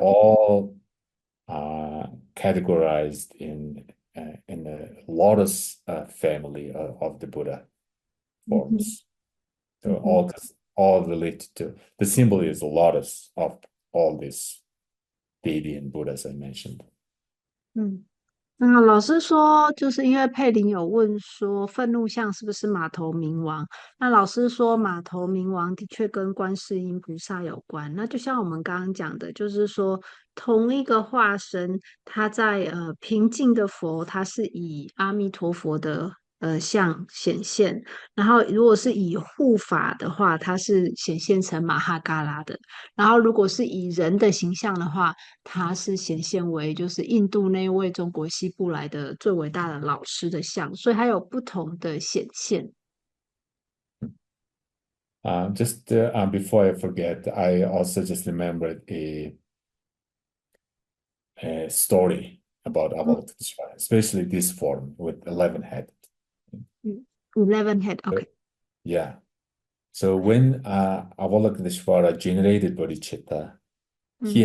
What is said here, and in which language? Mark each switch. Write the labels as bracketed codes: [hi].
[en] all categorized in the lotus family of the Buddha 嗯哼 forms. So 嗯哼 all related to the symbol is the lotus of all these deity and Buddhas I mentioned. 嗯。 [zh] 那老师说，就是因为佩林有问说，愤怒像是不是马头冥王？那老师说，马头冥王的确跟观世音菩萨有关。那就像我们刚刚讲的，就是说，同一个化身，他在平静的佛，他是以阿弥陀佛的像显现；然后如果是以护法的话，它是显现成马哈嘎拉的；然后如果是以人的形象的话，它是显现为就是印度那位中国西部来的最伟大的老师的像，所以它有不同的显现。 [en] Just before I forget, I also just remembered a story about 嗯 Avalokiteshvara, especially this form with 11 head. 嗯，11 head，OK，、 Yeah. So when Avalokiteshvara generated bodhicitta, he